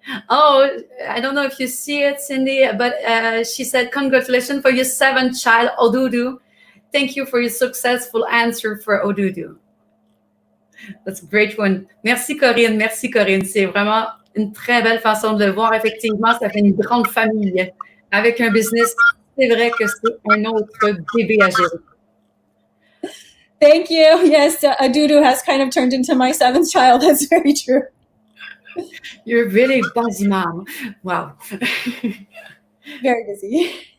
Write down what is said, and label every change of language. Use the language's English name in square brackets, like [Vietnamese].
[English] Oh, I don't know if you see it, Cindy, but she said, congratulations for your 7th child, Aududu. Thank you for your successful answer for Aududu. That's a great one. [French] Merci Corinne, merci Corinne. C'est vraiment une très belle façon de le voir. Effectivement, ça fait une grande famille. Avec un business, c'est vrai que c'est un autre bébé à gérer. [English] Thank you. Yes, Aududu has kind of turned into my 7th child. That's very true. You're really busy mom. Wow. Very busy.